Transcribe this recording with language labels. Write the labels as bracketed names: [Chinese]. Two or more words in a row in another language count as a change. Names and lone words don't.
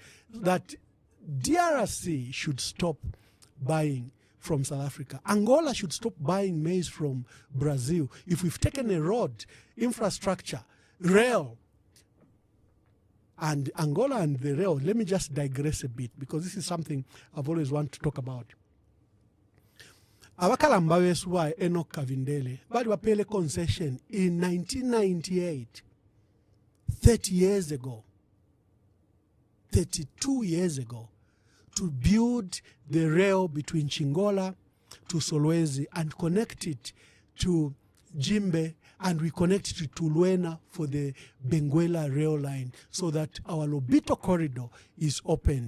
[English] That DRC should stop buying from South Africa. Angola should stop buying maize from Brazil. If we've taken a road, infrastructure, rail, and Angola and the rail, let me just digress a bit because this is something I've always wanted to talk about. [Bemba] Abakalamba besuwa [English] Enoch Kavindele bali wapele concession in 1998, 30 years ago, 32 years ago, to build the rail between Chingola to Solwezi and connect it to Jimbe, and we connect it to Luena for the Benguela rail line so that our Lobito corridor is opened.